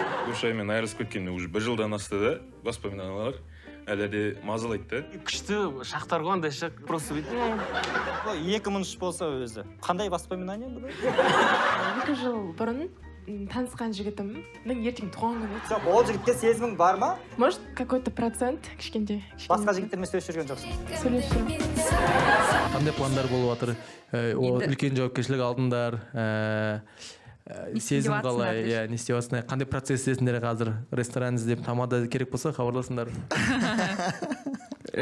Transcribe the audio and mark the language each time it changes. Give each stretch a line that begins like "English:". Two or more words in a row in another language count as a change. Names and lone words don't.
Kazakh: Гүлшаймен айырылысып кеткеніне уже 1 жылдан асты да, воспоминаниялар әлі де мазалайды да. Күшті шақтар ғой андай шақ, просто бүйтіп. 2003 болса өзі. Қандай воспоминания бұны? 2 жыл бұрын танысқан жігітімнің ертең туған күні. Жоқ, ол жігітке сезімің бар ма?
Russian: Может, какой-то процент кішкенте.
Kazakh: Басқа жігіттермен сөйлесіп жүрген жоқсың? Сөйлесіп жүрмін. Қандай пландар болып жатыр? Үлкен жауапкершілік алдыңдар. Сезім қалай, не істеп жатсыңдар? Қандай процесс істесіңдер қазір? Ресторан іздеп, тамада керек болса хабарласыңдар.